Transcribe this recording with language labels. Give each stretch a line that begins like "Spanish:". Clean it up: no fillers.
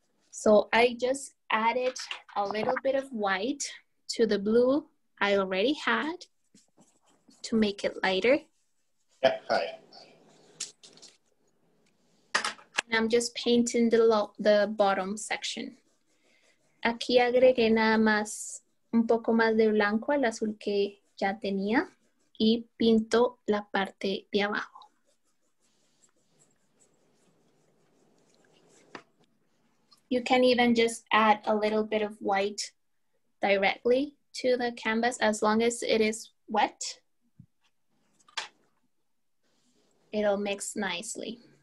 English: So I just added a little bit of white to the blue I already had to make it lighter. Yeah, hi. And I'm just painting the bottom section.
Spanish: Aquí agregué nada más un poco más de blanco al azul que ya tenía y pinto la parte de abajo.
English: You can even just add a little bit of white directly to the canvas as long as it is wet. It'll mix nicely.